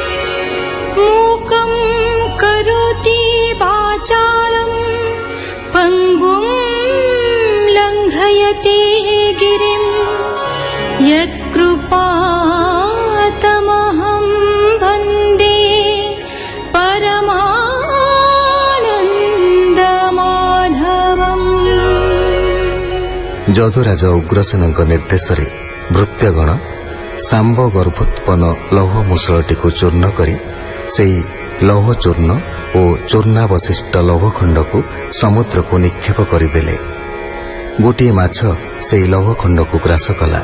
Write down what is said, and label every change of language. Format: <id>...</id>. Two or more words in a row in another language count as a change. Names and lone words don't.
<sa>मूकं करोति वाचालं पङ्गुं लङ्घयति गिरिं यत्कृपातमहं वन्दे परमानन्दमाधवम्।</sa> <or>ଯଦୁରାଜ ଉଗ୍ରସେନଙ୍କ ନିର୍ଦ୍ଦେଶରେ ଭୃତ୍ୟଗଣ ଶାମ୍ବ ଗର୍ଭୋତ୍ପନ୍ନ ଲୌହ ମୂଷଳଟିକୁ ଚୂର୍ଣ୍ଣ କରି ସେହି ଲୌହ ଚୂର୍ଣ୍ଣ ଓ ଚୂର୍ଣ୍ଣାବଶିଷ୍ଟ ଲୌହଖଣ୍ଡକୁ ସମୁଦ୍ରକୁ ନିକ୍ଷେପ କରିଦେଲେ। ଗୋଟିଏ ମାଛ ସେହି ଲୌହଖଣ୍ଡକୁ ଗ୍ରାସ କଲା।</or>